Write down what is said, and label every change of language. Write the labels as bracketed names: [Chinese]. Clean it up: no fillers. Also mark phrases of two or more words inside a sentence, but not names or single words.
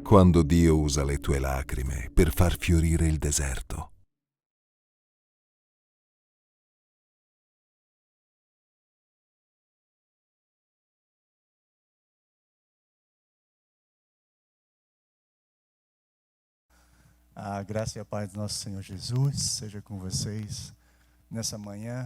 [Italian] Quando Dio usa le tue lacrime per far fiorire il deserto. [Portuguese] A graça e a paz do nosso Senhor Jesus seja com vocês nessa manhã.